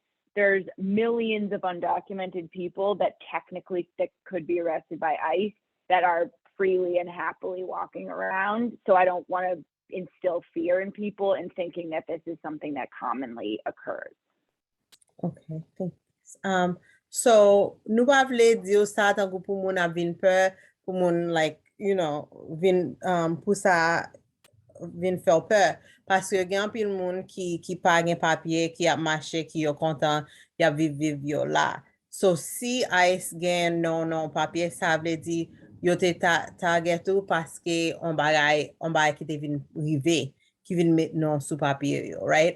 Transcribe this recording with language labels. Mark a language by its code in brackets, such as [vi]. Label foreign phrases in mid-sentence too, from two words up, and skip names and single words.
[en] There's millions of undocumented people that technically could be arrested by ICE that are freely and happily walking around. So I don't want to instill fear in people and thinking that this is something that commonly occurs. Okay, thanks. [ht] So nou pa vle diyo sa tankou pou moun ap vin pe, pou moun like, [en] you know, [ht] vin pou sa vin fè pe. Paske gen pil moun ki pa gen papye, ki ap mache, ki yo kontan, ya viv yo la. So si ICE gen non papye, sa vle di yo te target ou paske on bagay ki te vin rive, ki vin met non sou papye yo, right?